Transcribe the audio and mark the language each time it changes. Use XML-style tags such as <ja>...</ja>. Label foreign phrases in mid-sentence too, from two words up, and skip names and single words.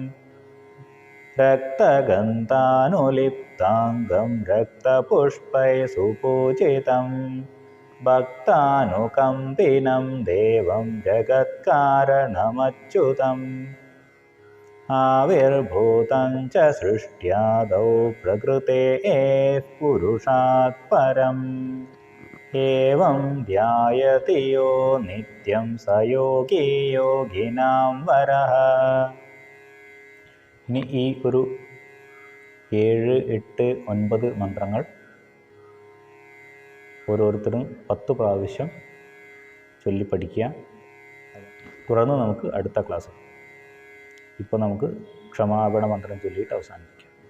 <sa>रक्तगन्धानुलिप्ताङ्गं रक्तपुष्पैः सुपूजितं भक्तानुकम्पिनं देवं जगत्कारणमच्युतम् आविर्भूतं च सृष्ट्यादौ प्रकृतेः पुरुषात् परम् एवं ध्यायति यो नित्यं स योगी योगिनां वरः.</sa> <ml>ഇനി ഈ ഒരു 7, 8, 9 മന്ത്രങ്ങൾ ഓരോരുത്തരും 10 പ്രാവശ്യം ചൊല്ലി പഠിക്കുക. തുടർന്ന് നമുക്ക് അടുത്ത ക്ലാസ്. ഇപ്പോൾ നമുക്ക് ക്ഷമാപണ മന്ത്രം ചൊല്ലിയിട്ട് അവസാനിപ്പിക്കാം.</ml>